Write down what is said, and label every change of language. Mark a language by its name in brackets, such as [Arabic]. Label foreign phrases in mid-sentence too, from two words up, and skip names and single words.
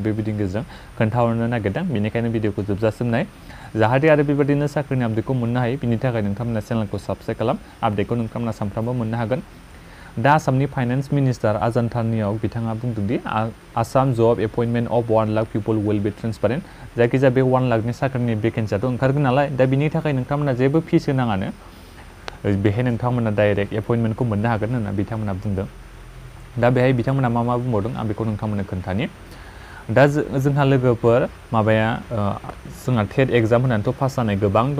[Bodo] बे भिडिअनि गेजेरजों खोन्थाहरनो नागिरदों बेनिखायनो भिडिअखौ जोबजासिम नाय जाहाथे आरो बेबायदिनो साख्रिनि आपडेटखौ मोननो हायो बिनि थाखाय नोंथांमोना चेनेलखौ साबस्क्राइब खालाम आपडेटखौ नोंथांमोना सानफ्रोमबो मोननो हागोन दा आसामनि [English] finance minister [Bodo] आजान्थानियाव बिथाङा बुंदोंदि आसाम [English] job appointment of 1 lakh people will be transparent [Bodo] जायखिजाया बे 1 लाखनि साख्रिनि भेकेन्सियाथ' ओंखारगोन नालाय दा बिनि थाखाय नोंथांमोना जेबो फिस होनाङानो बेहाय नोंथांमोना डाइरेक्ट एपइन्टमेन्टखौ मोननो हागोन होनना बिथांमोना बुंदों दा बेहाय बिथांमोना मा बुंबावदों आं बेखौ नोंथांमोननो खोन्थानि दा जोंहा लोगोफोर माबाया जोंहा [English] TET exam [Bodo] होनानैथ' पास जानाय गोबां दङ